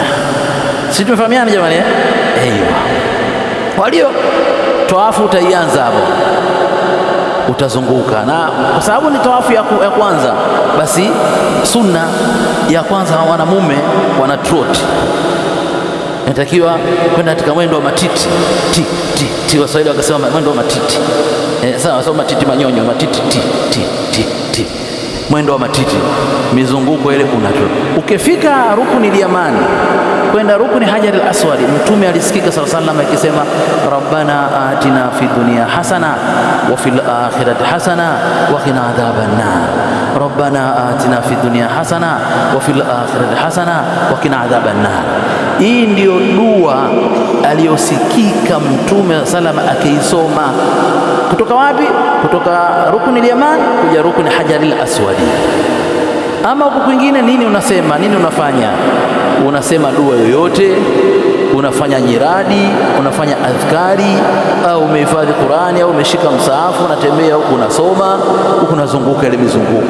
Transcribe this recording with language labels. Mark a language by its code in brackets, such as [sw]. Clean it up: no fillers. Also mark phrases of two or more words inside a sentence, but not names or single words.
[sw] Sisi tumefahamiana jamani, Kwa hiyo tawafu utaianza hapo, utazunguka, na kwa sababu ni tawafu ya kwanza, basi sunna ya kwanza wanamume wana trot, inatakiwa kwenda katika mwendo wa matiti ti Waswahili wakasema mwendo wa matiti. Sawa, sawa, matiti manyonyo, matiti ti mwendo wa matiti, mizunguko ile unatoka. Ukifika rukuni yamani kwenda rukuni hajar al-aswad, Mtume alisikika [ar] صلى الله عليه وسلم [sw] akisema, [ar] ربنا آتنا في الدنيا حسنة وفي الآخرة حسنة وقنا عذاب النار، ربنا آتنا في الدنيا حسنة وفي الآخرة حسنة وقنا عذاب النار. Hii ndio dua aliyosikika Mtume صلى الله عليه akiisoma. Kutoka wapi? Kutoka rukuni al-yaman kuja rukuni hajar al-aswad. Ama huku kwingine nini unasema, nini unafanya? Unasema dua yoyote, unafanya nyiradi, unafanya adhkari, au umehifadhi Qur'ani, au umeshika msaafu, unatembea huku unasoma, huku unazunguka ile mizunguko.